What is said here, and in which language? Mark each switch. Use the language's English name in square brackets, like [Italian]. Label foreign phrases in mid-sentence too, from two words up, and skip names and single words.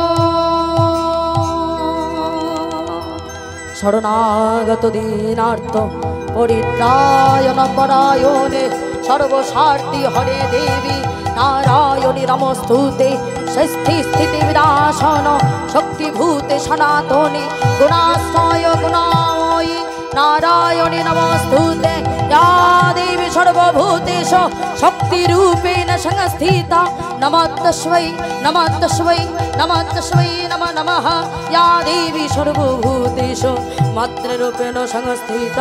[Sanskrit] শরণাগত দীনার্থ পরিত্রায়ণ পরায়ণে সর্বস্বার্থী হরে দেবী নারায়ণী নমস্তুতে ষষ্ঠী স্থিতি বিনাশন শক্তিভূতে সনাতনী গুণাশ্রয় গুণাময়ী नारायणी नमस्तुते या देवी सर्वभूतेषु शक्तिरूपेण संस्थिता नमस्तस्मै नमस्तस्मै नमस्तस्मै नमो नमः या देवी सर्वभूतेषु मातृरूपेण संस्थिता